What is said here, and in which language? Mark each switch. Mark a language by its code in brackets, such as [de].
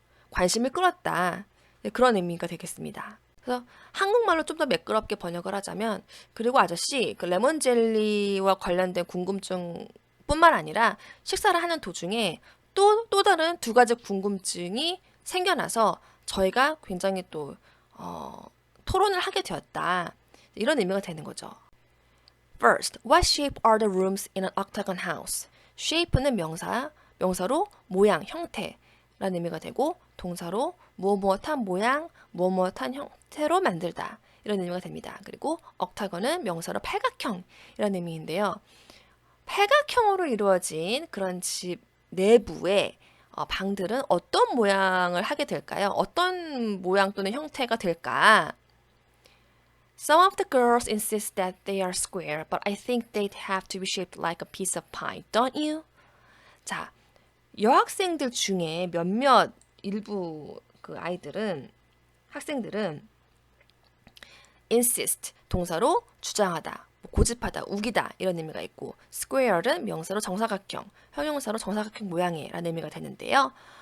[ko] 관심을 끌었다. 그런 의미가 되겠습니다. 그래서 한국말로 좀 더 매끄럽게 번역을 하자면 그리고 아저씨 그 레몬 젤리와 관련된 궁금증 뿐만 아니라 식사를 하는 도중에 또 다른 두 가지 궁금증이 생겨나서 저희가 굉장히 또 토론을 하게 되었다. 이런 의미가 되는 거죠. [en] First, what shape are the rooms in an octagon house? [ko] shape는 명사로 모양, 형태라는 의미가 되고 동사로 무엇무엇한 모양, 무엇무엇한 형태로 만들다. 이런 의미가 됩니다. 그리고 octagon은 명사로 팔각형 이런 의미인데요. 팔각형으로 이루어진 그런 집 내부에 방들은 어떤 모양을 하게 될까요? 어떤 모양 또는 형태가 될까? [en] Some of the girls insist that they are square, but I think they'd have to be shaped like a piece of pie, don't you? [ko] 자, 여학생들 중에 몇몇 일부 그 학생들은 insist 동사로 주장하다, 고집하다, 우기다 이런 의미가 있고 square는 명사로 정사각형, 형용사로 정사각형 모양이라는 의미가 되는데요.